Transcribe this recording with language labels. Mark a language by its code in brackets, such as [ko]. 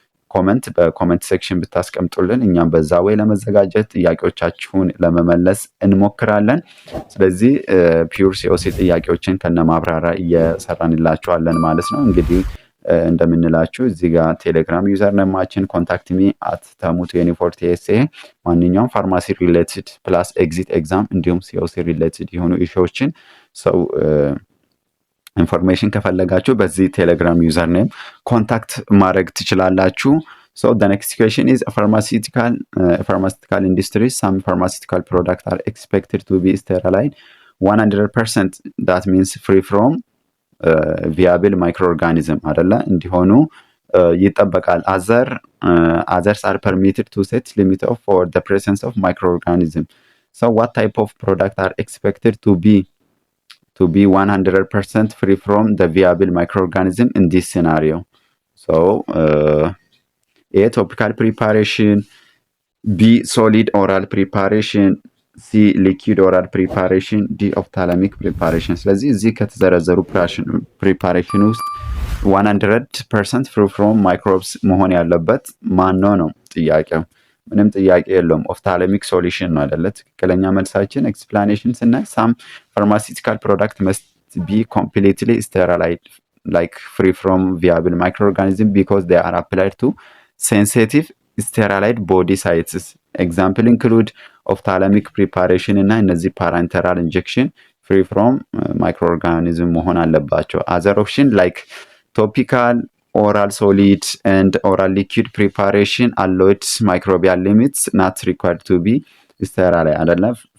[am] ኮመንት በኮመንት ሴክሽን ብታስቀምጡልን እኛም በዛ ወይ ለመዘጋጀት ጥያቄዎቻችሁን ለመመለስ እንሞክራለን። ስለዚህ ፒውር ሲኦሲ ጥያቄዎችን ከነማብራሪያ እየሰራንላችኋለን ማለት ነው። እንግዲህ እንደምንላችሁ እዚህ ጋር ቴሌግራም ዩዘር ነማችን ኮንታክት ሚ @tamu24tsa ማንኛውም ፋርማሲ ሪሌትድ ፕላስ ኤግዚት ኤግዛም እንዲሁም ሲኦሲ ሪሌትድ የሆኑ ኢሹዎችን ሰው ኢንፎርሜሽን ከፈለጋችሁ በዚህ ቴሌግራም ዩዘር ኔም ኮንታክት ማድረግ ትችላላችሁ። [en] So the next question is pharmaceutical industry. Some pharmaceutical products are expected to be sterile 100%. That means free from viable microorganism [am] አይደለ? እንዲሆኑ ይጠበቃል። [en] others are permitted to set limit for the presence of microorganism. So what type of product are expected to be 100% free from the viable microorganism in this scenario? So A, topical preparation, B, solid oral preparation, C, liquid oral preparation, D, ophthalmic preparation። [am] ስለዚህ እዚህ ከተዘረዘሩ ፕሪፓሬሽን ውስጥ 100% free from microbes መሆን ያለበት ማነው ነው ጥያቄው። ምንም ጥያቄ የለውም። ኦፍታለሚክ ሶሉሽን ነው አይደለ? ትክክለኛ መልሳችን። [en] ኤክስፕላኔሽን ስናይ ሳም ፋርማሲቲካል ፕሮዳክት መስት ቢ ኮምፕሊትሊ ስቴራላይድ like free from viable microorganism because they are applied to sensitive sterilized body sites. Example include ophthalmic preparation እና እነዚህ parenteral injection free from microorganism [am] መሆን አለባቸው። [en] other option like topical, oral solid and oral liquid preparation allowed microbial limits not required to be sterile [am] አይደለም